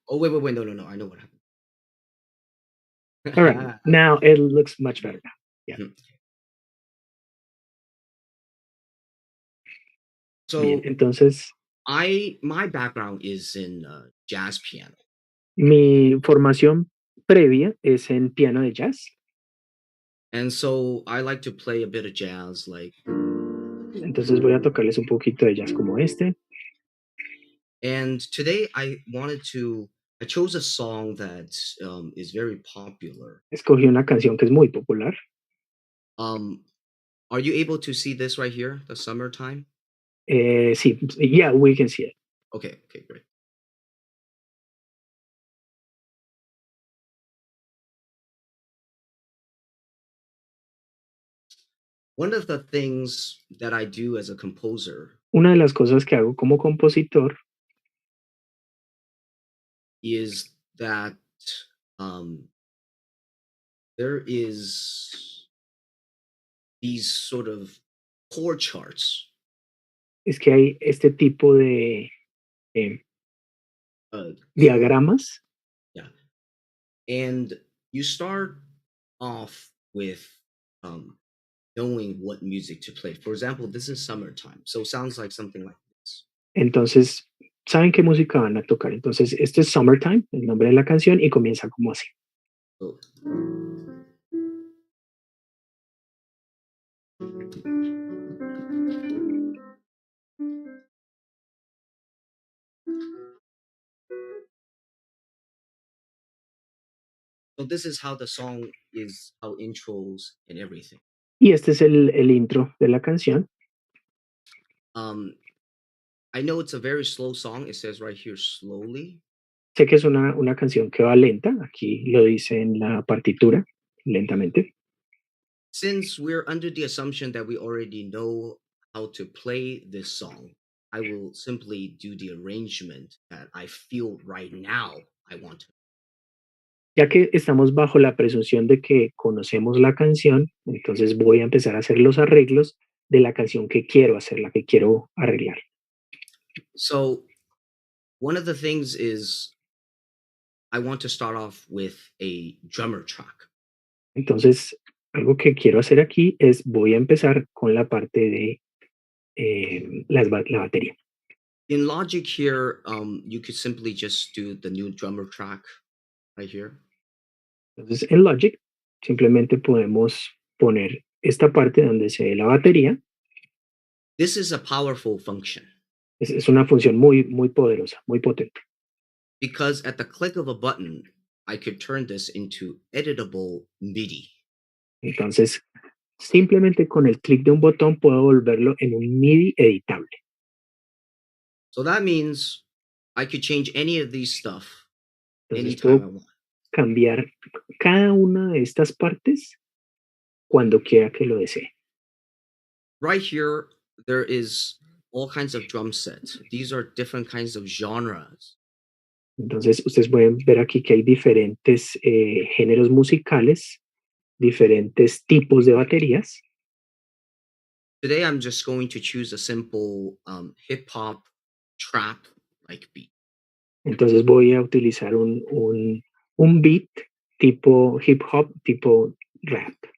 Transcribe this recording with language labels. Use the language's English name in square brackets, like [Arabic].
[English] Oh, wait, no. I know what happened. All right, now it looks much better now. Yeah. So [Spanish] bien, entonces, [English] my background is in jazz piano. [Spanish] mi formación previa es en piano de jazz. [English] And so I like to play a bit of jazz, like. [Spanish] Entonces voy a tocarles un poquito de jazz como este. [English] And today I chose a song that is very popular. [Spanish] Escogí una canción que es muy popular. [English] Are you able to see this right here, the summertime? Sí, yeah, we can see it. Okay, great. One of the things that I do as a composer [Spanish] Una de las cosas que hago como compositor [English] is that there is these sort of chord charts. [Spanish] es que hay este tipo de diagramas. [English] Yeah. And you start off with knowing what music to play. For example, this is summertime, so it sounds like something like this. [Spanish] Entonces, ¿saben qué música van a tocar? Entonces, este es Summertime, el nombre de la canción, y comienza como así. [English] So, so this is how the song is, how intros and everything. [Spanish] Y este es el intro de la canción. [English] I know it's a very slow song. It says right here, slowly. [Spanish] Sé que es una canción que va lenta. Aquí lo dice en la partitura, lentamente. [English] Since we're under the assumption that we already know how to play this song, I will simply do the arrangement that I feel right now I want to. [Spanish] Ya que estamos bajo la presunción de que conocemos la canción, entonces voy a empezar a hacer los arreglos de la canción que quiero hacer, la que quiero arreglar. [English] So one of the things is I want to start off with a drummer track. [Spanish] Entonces, algo que quiero hacer aquí es voy a empezar con la parte de la batería. [English] In Logic here, you could simply just do the new drummer track right here. [Spanish] Entonces, en Logic simplemente podemos poner esta parte donde se ve la batería. [English] This is a powerful function. [Spanish] Es una función muy poderosa, muy potente. [English] Because at the click of a button, I could turn this into editable MIDI. [Spanish] Entonces, simplemente con el clic de un botón puedo volverlo en un MIDI editable. [English] So that means I could change any of these stuff [Spanish] Entonces [English] anytime I [Spanish] puedo [English] want. [Spanish] cambiar cada una de estas partes cuando quiera que lo desee. [English] Right here, there is all kinds of drum sets. These are different kinds of genres. [Spanish] Entonces, ustedes pueden ver aquí que hay diferentes géneros musicales, diferentes tipos de baterías. [English] Today, I'm just going to choose a simple hip hop trap like beat. [Spanish] Entonces voy a utilizar un beat tipo hip hop, tipo rap.